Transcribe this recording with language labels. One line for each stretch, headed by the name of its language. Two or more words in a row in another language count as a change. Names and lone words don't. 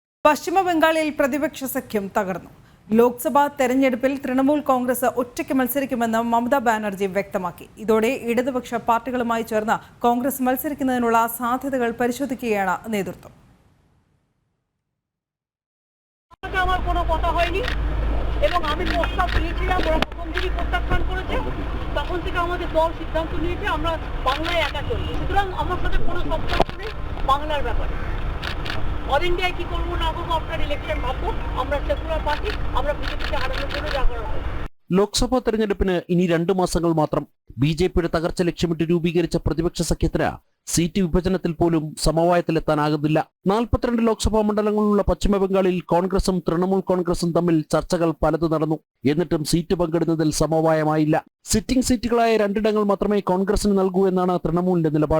Malayalam: പശ്ചിമ ബംഗാളിൽ പ്രതിപക്ഷ സഖ്യം തകർന്നു. ലോക്സഭാ തെരഞ്ഞെടുപ്പിൽ തൃണമൂൽ കോൺഗ്രസ് ഒറ്റയ്ക്ക് മത്സരിക്കുമെന്ന് മമതാ ബാനർജി വ്യക്തമാക്കി. ഇതോടെ ഇടതുപക്ഷ പാർട്ടികളുമായി ചേർന്ന് കോൺഗ്രസ് മത്സരിക്കുന്നതിനുള്ള സാധ്യതകൾ പരിശോധിക്കുകയാണ് നേതൃത്വം.
Bangla: এবং আমি প্রস্তাব দিয়েছিলাম, ওরা প্রথম দিনই প্রত্যাখ্যান করেছে। তখন থেকে আমাদের দল সিদ্ধান্ত নিয়েছে আমরা বাংলায় একা চলব। সুতরাং আমার সাথে কোনো সম্পর্ক নেই বাংলার ব্যাপারে। অল ইন্ডিয়ায় কি করবো না করবো আপনার ইলেকশন ভাববো। আমরা
English: secular party,
Bangla: আমরা বিজেপিকে হারানোর জন্য যা করা হয়।
Malayalam: ലോക്സഭാ തെരഞ്ഞെടുപ്പിന് ഇനി 2 മാസങ്ങൾ മാത്രം. ബി.ജെ.പിയുടെ തകർച്ച ലക്ഷ്യമിട്ട് രൂപീകരിച്ച പ്രതിപക്ഷ സഖ്യത്തിന് സീറ്റ് വിഭജനത്തിൽ പോലും സമവായത്തിലെത്താനാകുന്നില്ല. 42 ലോക്സഭാ മണ്ഡലങ്ങളുള്ള പശ്ചിമ ബംഗാളിൽ കോൺഗ്രസും തൃണമൂൽ കോൺഗ്രസും തമ്മിൽ ചർച്ചകൾ പലത് നടന്നു. എന്നിട്ടും സീറ്റ് പങ്കിടുന്നതിൽ സമവായമായില്ല. സിറ്റിംഗ് സീറ്റുകളായ 2 മാത്രമേ കോൺഗ്രസിന് നൽകൂ എന്നാണ് തൃണമൂലിന്റെ നിലപാട്.